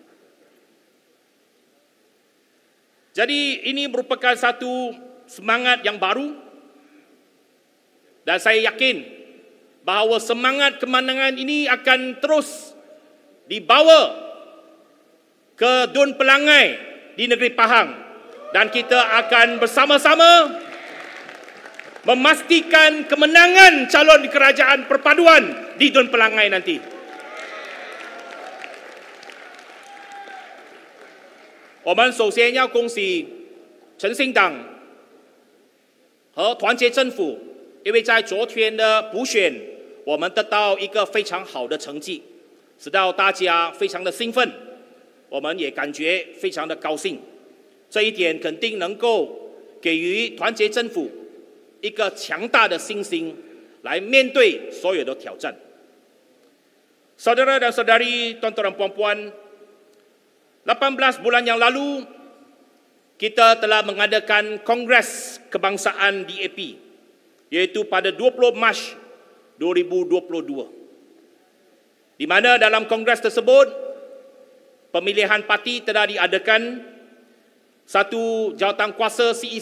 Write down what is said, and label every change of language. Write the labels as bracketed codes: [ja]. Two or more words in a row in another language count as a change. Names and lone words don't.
[ms] Jadi ini merupakan satu semangat yang baru dan saya yakin bahawa semangat kemenangan ini akan terus dibawa ke Dun Pelangai di negeri Pahang dan kita akan bersama-sama memastikan kemenangan calon kerajaan perpaduan di Dun Pelangai nanti. [zh] 我们首先要恭喜诚信党和团结政府，因为在昨天的补选，我们得到一个非常好的成绩，使到大家非常的兴奋，我们也感觉非常的高兴。这一点肯定能够给予团结政府一个强大的信心，来面对所有的挑战。 [ms] Saudara dan saudari, tuan-tuan dan puan-puan, 18 bulan yang lalu, kita telah mengadakan Kongres Kebangsaan DAP, iaitu pada 20 Mac 2022. Di mana dalam kongres tersebut, pemilihan parti telah diadakan, satu jawatankuasa CEC